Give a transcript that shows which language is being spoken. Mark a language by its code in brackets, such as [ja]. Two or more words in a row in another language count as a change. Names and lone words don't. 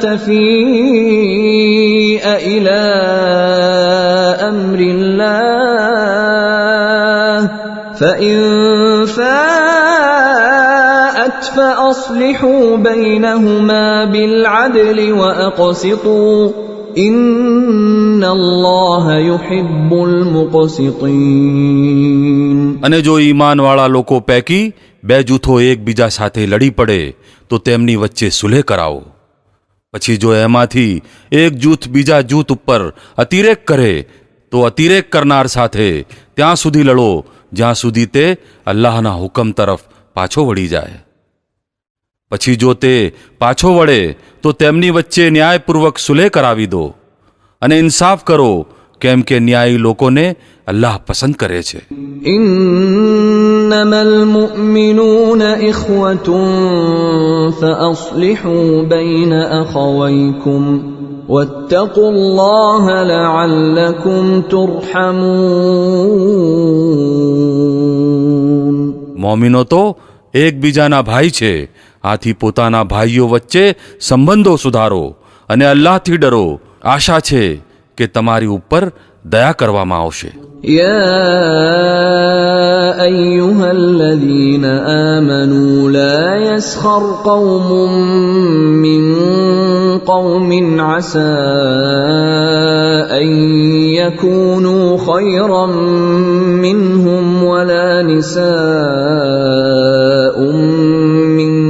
[ar] تَفِيءَ إِلَى أَمْرِ اللَّهِ فَإِن فَاءَتْ فَأَصْلِحُوا بَيْنَهُمَا بِالْعَدْلِ وَأَقْسِطُوا إِنَّ اللَّهَ يُحِبُّ الْمُقْسِطِينَ. [gu] અને જો ઈમાનવાળા લોકો પૈકી બે જૂથો એકબીજા સાથે લડી પડે તો તેમની વચ્ચે સુલેહ કરાવો. પછી જો એમાંથી એક જૂથ બીજા જૂથ ઉપર અતિરેક કરે તો અતિરેક કરનાર સાથે ત્યાં સુધી લડો જ્યાં સુધી તે અલ્લાહના હુકમ તરફ પાછો વળી જાય. પછી જો તે પાછો વળે તો તેમની વચ્ચે ન્યાયપૂર્વક સુલેહ કરાવી દો અને ઇન્સાફ કરો, કેમ કે ન્યાયી લોકોને અલ્લાહ પસંદ કરે છે. [ar] إنما المؤمنون إخوة فأصلحوا بين أخويكم واتقوا الله لعلكم ترحمون. [gu] મોમિનો તો એકબીજાના ભાઈ છે, આથી પોતાના ભાઈઓ વચ્ચે સંબંધો સુધારો અને અલ્લાહથી ડરો. આશા છે કે તમારી ઉપર દયા કરવામાં આવશે. [ar] يا أيها الذين آمنوا لا يسخر قوم من قوم عسى أن يكونوا خيرا منهم ولا نساء من